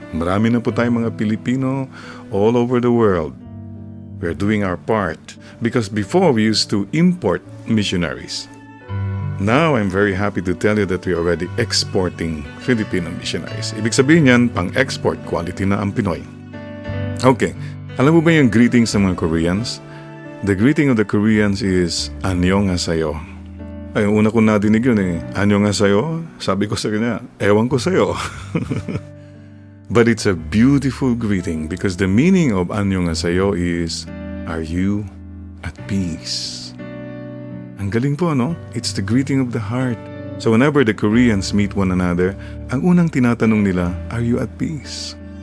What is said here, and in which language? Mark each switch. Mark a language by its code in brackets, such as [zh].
[tl] Marami na po tayong mga Pilipino [en] all over the world. We're doing our part because before we used to import missionaries. Now, I'm very happy to tell you that we're already exporting Filipino missionaries. [tl] Ibig sabihin yan, pang-export quality na ang Pinoy. [en] Okay, [tl] alam mo ba yung greetings ng mga Koreans? [en] The greeting of the Koreans is, Annyeonghaseyo. [tl] Ay, una ko nadinig yun eh. Annyeonghaseyo? Sabi ko sa kanya, ewan ko sa'yo. [en] But it's a beautiful greeting because the meaning of Annyeonghaseyo is, are you at peace? [tl] Ang galing po, no? [en] It's the greeting of the heart. So whenever the Koreans meet one another, [tl] ang unang tinatanong nila, [en] are you at peace?